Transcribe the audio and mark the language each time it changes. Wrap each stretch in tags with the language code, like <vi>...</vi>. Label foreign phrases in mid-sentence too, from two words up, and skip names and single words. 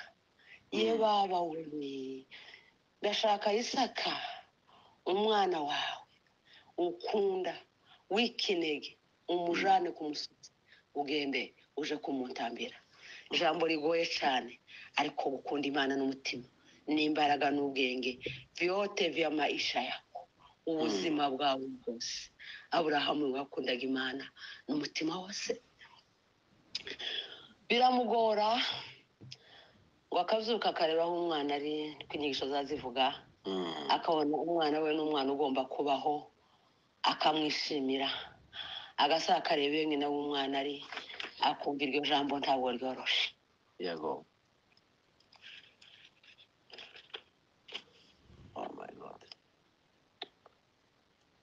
<rw>Ye baba we, ndashaka Isaka, umwana wawe ukunda w'ikinege, umujane ku musozi, ugende uje kumutambira. Ijambo rigoye cyane, ariko gukunda imana n'umutima n'imbaraga n'ubwenge,</rw> <sw>vyote vya maisha yako,</sw> <rw>ubuzima bwawe bwose. Aburahamu yakundaga imana n'umutima wose. Biramugora ngo akazuka akareba aho umwana ari, niko inyigisho zazivuga. Akabona umwana we n'umwana ugomba kubaho, akamwishimira. Agasa akareba iyo nyina w'umwana ari, akumva iryo jambo ntabwo ryoroshe. Yego.</rw> <en>Oh my God.</en>